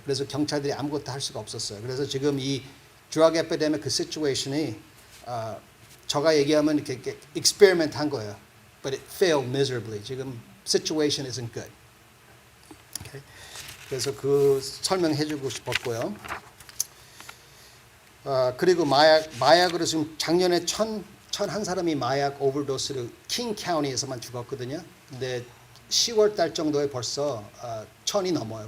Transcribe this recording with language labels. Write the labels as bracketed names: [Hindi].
[Korean] 그래서 경찰들이 아무것도 할 수가 없었어요. 그래서 지금 이 drug epidemic 그 situation이 제가 얘기하면 이렇게 experiment 한 거예요. [English] but it failed miserably. [Korean] 지금 [English] situation isn't good. Okay. [Korean] 그래서 그 설명해주고 싶었고요. 그리고 마약으로 지금 작년에 1,001 마약 오버도스로 킹 카운티에서만 죽었거든요. 근데 10월 달 정도에 벌써 1,000이 넘어요.